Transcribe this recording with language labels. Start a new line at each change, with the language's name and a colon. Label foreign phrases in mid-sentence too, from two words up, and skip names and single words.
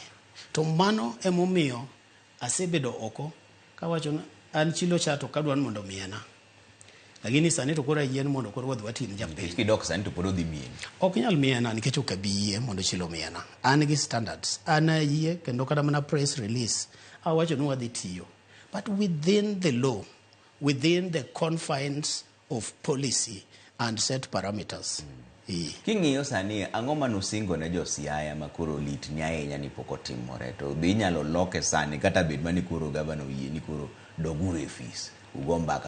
Luo (Kenya and Tanzania): To mano emomiyo asebedo oko kawacho an chilo chato kadwan mondo miyena. Lakini sani to kora yien mondo koro wadhi watin japiny. Kidok sani to poro dhi mien. Ok nyal miyena nikech ok abi yie mondo chilo miyena. An gi standards. An ayie kendo kada mana
English: press release.
Luo (Kenya and Tanzania): Awacho ni wadhi tiyo.
English: But within the law, within the confines of policy and set parameters.
Luo (Kenya and Tanzania): King'iyo sani ang'o manusingo ne jo Siaya makoro lit ni ahinya ni pok otimore to be inyalo loke sani kata bed mani koro gavana oyie ni koro dogure fees ugo mbaka